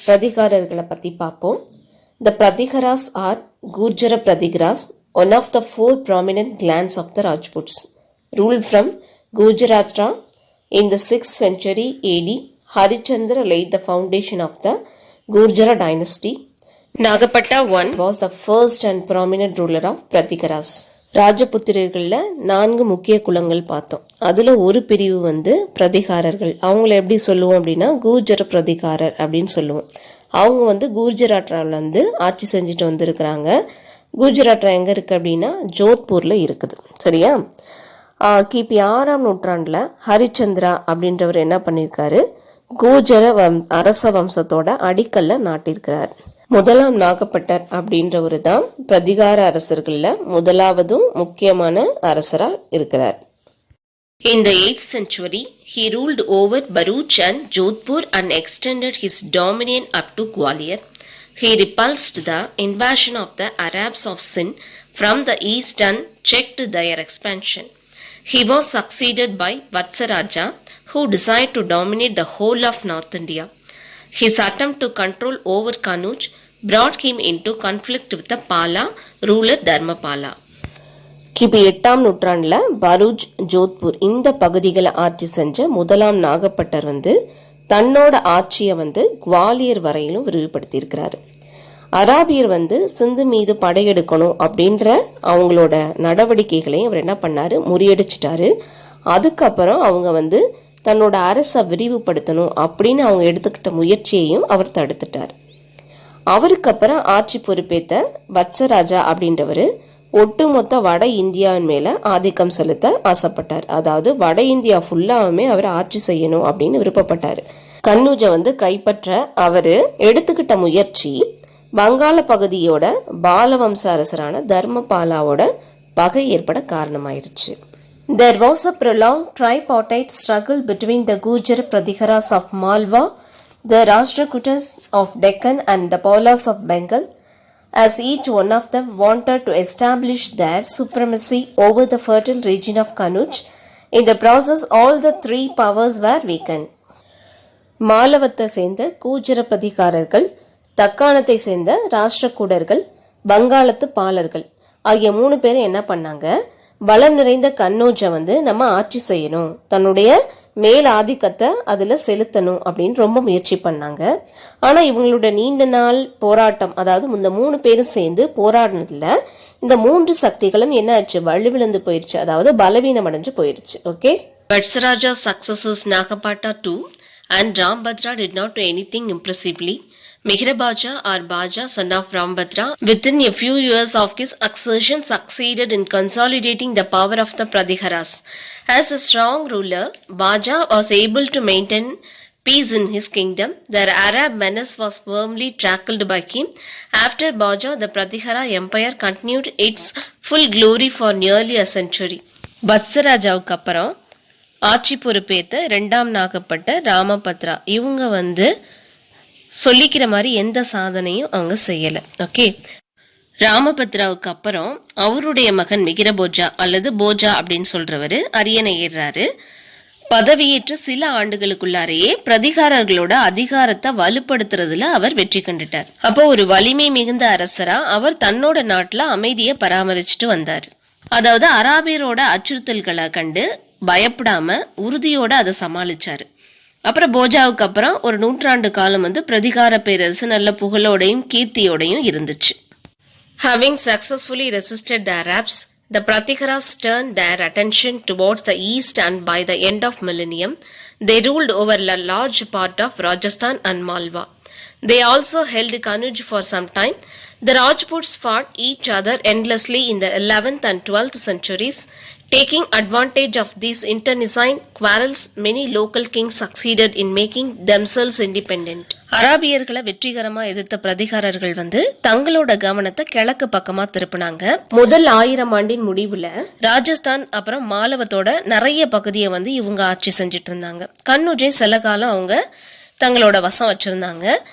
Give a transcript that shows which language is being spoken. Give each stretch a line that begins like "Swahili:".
Tamil: பிரதிகாரர்களை பற்றி பார்ப்போம்.
English: The Pratikaras are Gurjara Pratikaras, one of the 4 prominent clans of the Rajputs. Ruled from Gujarata in the 6th century AD, Harichandra laid the foundation of the Gurjara dynasty. Nagapata I was the first and prominent ruler of Pratikaras.
Tamil: ராஜபுத்திரர்களில் 4 முக்கிய குலங்கள் பார்த்தோம். அதில் ஒரு பிரிவு பிரதிகாரர்கள். அவங்கள எப்படி சொல்லுவோம் அப்படின்னா கூர்ஜர பிரதிகாரர் அப்படின்னு சொல்லுவோம். அவங்க குஜராத்ல ஆட்சி செஞ்சுட்டு வந்திருக்கிறாங்க. குஜராத்ல எங்கே இருக்குது அப்படின்னா ஜோத்பூரில் இருக்குது. சரியா? கிபி 6ஆம் நூற்றாண்டில் ஹரிச்சந்திரா அப்படின்றவர் என்ன பண்ணியிருக்காரு, கூஜர அரச வம்சத்தோட அடிக்கல்ல நாட்டிருக்கிறார். முதலாம் நாகப்பட்டர் அப்படின்றவர் தான் பிரதிகார அரசர்களில் முதலாவதும் முக்கியமான அரசராக இருக்கிறார்.
English: In the 8th century, he ruled over Bharuch and Jodhpur and extended his dominion up to Gwalior. He repulsed the invasion of the Arabs of Sind from the east and checked their expansion. He was succeeded by VII, who decided to dominate the whole of North India. His attempt to control over Kanuj brought him into conflict with the Pala ruler Dharmapala.
Tamil: கிபி 8ஆம் நூற்றாண்டில் பரூச், ஜோத்பூர் இந்த பகுதிகளை ஆட்சி செஞ்ச முதலாம் நாகப்பட்டர் தன்னோட ஆட்சியை குவாலியர் வரையிலும் விரிவுபடுத்தியிருக்கிறாரு. அராபியர் சிந்து மீது படையெடுக்கணும் அப்படின்ற அவங்களோட நடவடிக்கைகளையும் அவர் என்ன பண்ணாரு, முறியடிச்சிட்டாரு. அதுக்கப்புறம் அவங்க தன்னோட அரசை விரிவுபடுத்தணும் அப்படின்னு அவங்க எடுத்துக்கிட்ட முயற்சியையும் அவர் தடுத்துட்டார். அவருக்கு அப்புறம் ஆட்சி பொறுப்பேற்ற வத்சராஜா அப்படின்றவர் ஒட்டுமொத்த வட இந்தியாவின் மேல ஆதிக்கம் செலுத்த ஆசைப்பட்டார். அதாவது வட இந்தியா ஃபுல்லாவுமே அவர் ஆட்சி செய்யணும் அப்படின்னு விருப்பப்பட்டார். கன்னூஜை கைப்பற்ற அவர் எடுத்துக்கிட்ட முயற்சி வங்காள பகுதியோட பாலவம்ச அரசரான தர்மபாலாவோட பகை ஏற்பட காரணமாயிருச்சு.
English: There was a prolonged tripartite struggle between the Gurjara Pratikaras of Malwa, the Rashtrakutas of Deccan and the Palas of Bengal, as each one of them wanted to establish their supremacy over the fertile region of Kanuj. In the process, all the 3 powers were weakened.
Tamil: மாலவத்தை சேர்ந்த கூஜர பிரதிகாரர்கள், தக்காணத்தை சேர்ந்த ராஷ்டிரகூடர்கள், வங்காளத்து பாலர்கள் ஆகிய 3 பேரும் என்ன பண்ணாங்க, வளம் நிறைந்த கன்னோஜை நம்ம ஆட்சி செய்யணும், தன்னுடைய மேல் ஆதிக்கத்தை அதில் செலுத்தணும் அப்படின்னு ரொம்ப முயற்சி பண்ணாங்க. ஆனால் இவங்களோட நீண்ட நாள் போராட்டம், அதாவது இந்த 3 பேரும் சேர்ந்து போராடினதுல இந்த 3 சக்திகளும் என்ன ஆச்சு, வலுவிழந்து போயிருச்சு, அதாவது பலவீனம் அடைஞ்சு போயிருச்சு. Okay.
English: Vatsaraja's successors Nagapata II and Rambhadra did not do anything impressively. Mihrabaja or Baja, son of Rambhadra, within a few years of his accession succeeded in consolidating the power of the Pratikaras. As a strong ruler, Baja was able to maintain peace in his kingdom. The Arab menace was firmly tackled by him. After Baja, the Pratikara empire continued its full glory for nearly a century.
Tamil: வத்சராஜாவுக்கு அப்புறம் ஆட்சி பொறுப்பேற்ற 2ஆம் நாகப்பட்ட ராமபத்ரா இவங்க சொல்லிக்கிற மாதிரி எந்த சாதனையும் அவங்க செய்யலை. ஓகே. ராமபத்ராவுக்கு அப்புறம் அவருடைய மகன் மிகிரபோஜா அல்லது போஜா அப்படின்னு சொல்றவரு அரியணை ஏறாரு. பதவியேற்று சில ஆண்டுகளுக்குள்ளாரையே பிரதிகாரர்களோட அதிகாரத்தை வலுப்படுத்துறதுல அவர் வெற்றி கண்டுட்டார். அப்போ ஒரு வலிமை மிகுந்த அரசரா அவர் தன்னோட நாட்டுல அமைதியை பராமரிச்சுட்டு வந்தார். அதாவது அராபியரோட அச்சுறுத்தல்களை கண்டு பயப்படாம உறுதியோட அதை சமாளிச்சாரு. அப்புறம் போஜாவுக்கு அப்புறம் ஒரு 100 ஆண்டு காலம் பிரதிகார பேரரசு நல்ல புகழோடையும் கீர்த்தியோடையும் இருந்துச்சு.
English: Having successfully resisted the Arabs, the Pratikaras turned their attention towards the east, and by the end of millennium, they ruled over a large part of Rajasthan and Malwa. They also held Kanuj for some time. The Rajputs fought each other endlessly in the 11th and 12th centuries. Taking advantage of these internecine quarrels, many local kings succeeded in making themselves independent.
Tamil: அராபியர்களை வெற்றிகரமா எதிர்த்த பிரதிகாரர்கள் வந்து தங்களோட கவனத்தை கிழக்கு பக்கமா திருப்பினாங்க. முதல் 1000 ஆண்டின் முடிவுல ராஜஸ்தான் அப்புறம் மாலவத்தோட நிறைய பகுதியை வந்து இவங்க ஆட்சி செஞ்சுட்டு இருந்தாங்க. கன்னுஜை சில காலம் அவங்க தங்களோட வசம் வச்சிருந்தாங்க.